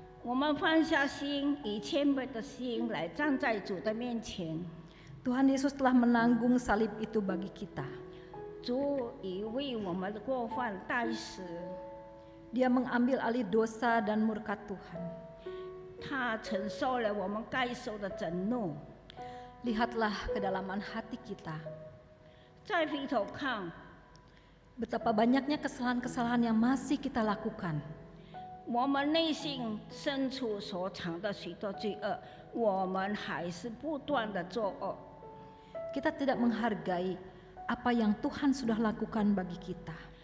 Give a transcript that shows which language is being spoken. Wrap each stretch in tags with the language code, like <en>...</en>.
<zh>我们放下心，以谦卑的心来站在主的面前。</zh> <id>Tuhan Yesus telah menanggung salib itu bagi kita.</id> <zh>主已为我们的过犯代死，</zh> <id>Dia mengambil alih dosa dan murka Tuhan.</id> <zh>他承受了我们该受的震怒。</zh> <id>Lihatlah kedalaman hati kita.</id> <zh>再回头看，</zh> <id>Betapa banyaknya kesalahan-kesalahan yang masih kita lakukan.</id> <zh>我们内心深处所藏的许多罪恶，我们还是不断的作恶。</zh> <id>Kita tidak menghargai apa yang Tuhan sudah lakukan bagi kita.</id>